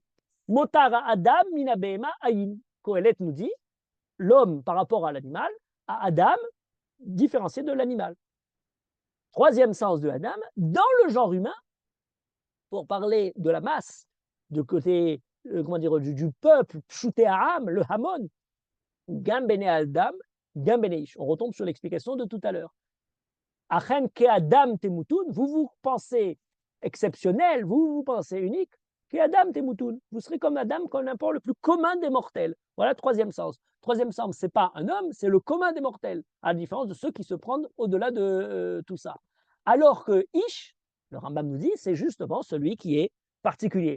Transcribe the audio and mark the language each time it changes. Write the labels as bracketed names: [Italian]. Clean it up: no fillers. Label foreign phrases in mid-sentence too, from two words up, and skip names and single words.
[Hebrew] ומותר האדם מן הבהמה אין. [French] Kohelet nous dit, l'homme par rapport à l'animal, à Adam, différencié de l'animal. Troisième sens de Adam, dans le genre humain, pour parler de la masse, de côté, du peuple, [Hebrew] פשוטי העם, le המון, גם בני אדם, גם בני איש. [French] On retombe sur l'explication de tout à l'heure. [Hebrew] אכן כאדם תמותון, [French] vous pensez exceptionnel, vous pensez unique, [Hebrew] כאדם תמותון, [French] vous serez comme Adam, comme n'importe le plus commun des mortels. Voilà, troisième sens. Troisième sens, ce n'est pas un homme, c'est le commun des mortels, à la différence de ceux qui se prennent au-delà de tout ça. Alors que Ish, le Rambam nous dit, c'est justement celui qui est particulier.